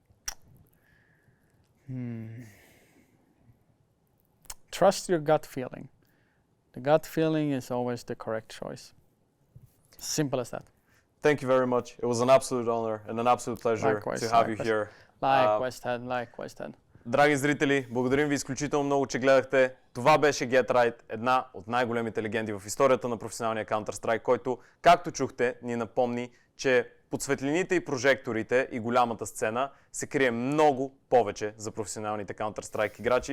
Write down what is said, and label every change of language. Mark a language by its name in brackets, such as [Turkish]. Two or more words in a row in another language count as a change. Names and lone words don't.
[English] Trust your gut feeling. The gut feeling is always the correct choice. Simple as that. Thank you very much. It was an absolute honor and an absolute pleasure to have you here. Likewise, Ted. [Bulgarian] Драги зрители, благодарим ви изключително много, че гледахте. Това беше Get Right, една от най-големите легенди в историята на професионалния Counter-Strike, който, както чухте, ни напомни, че под светлините и прожекторите и голямата сцена се крие много повече за професионалните Counter-Strike играчи.